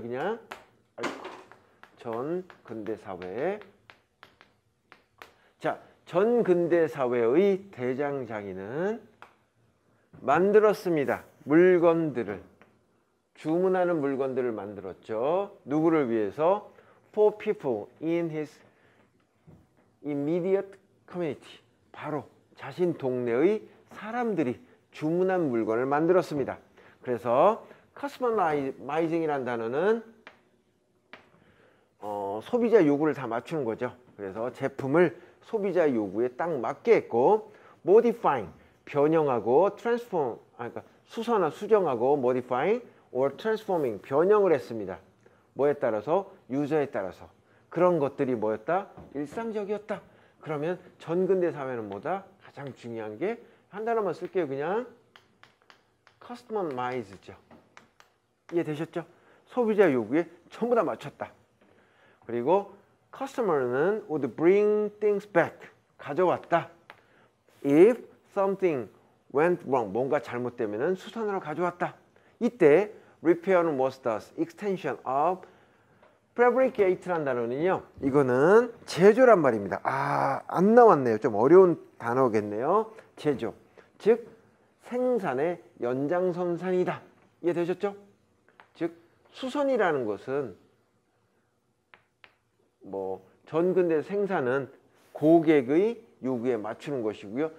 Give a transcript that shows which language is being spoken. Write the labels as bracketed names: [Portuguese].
[Korean] 그냥 전근대 사회. 자, 전근대 사회의 대장장이는 만들었습니다. 물건들을, 주문하는 물건들을 만들었죠. 누구를 위해서? [English] For people in his immediate community. [Korean] 바로 자신 동네의 사람들이 주문한 물건을 만들었습니다. 그래서 customizing이라는 단어는 소비자 요구를 다 맞추는 거죠. 그래서 제품을 소비자 요구에 딱 맞게 했고, modifying, 변형하고, transform, 그러니까 수정하고, [English] modifying or transforming, [Korean] 변형을 했습니다. 뭐에 따라서? 유저에 따라서. 그런 것들이 뭐였다? 일상적이었다. 그러면 전근대 사회는 뭐다? 가장 중요한 게 한 단어만 쓸게요. 그냥 customized죠. 이해되셨죠? 소비자 요구에 전부 다 맞췄다. 그리고 [English] customer는 would bring things back, [Korean] 가져왔다. [English] If something went wrong, [Korean] 뭔가 잘못되면 수선으로 가져왔다. 이때 [English] repair는 was thus extension of fabricate란 [Korean] 단어는요. 이거는 제조란 말입니다. 안 나왔네요. 좀 어려운 단어겠네요. 제조. 즉 생산의 연장선상이다. 이해되셨죠? 즉 수선이라는 것은 뭐 전근대 생산은 고객의 요구에 맞추는 것이고요.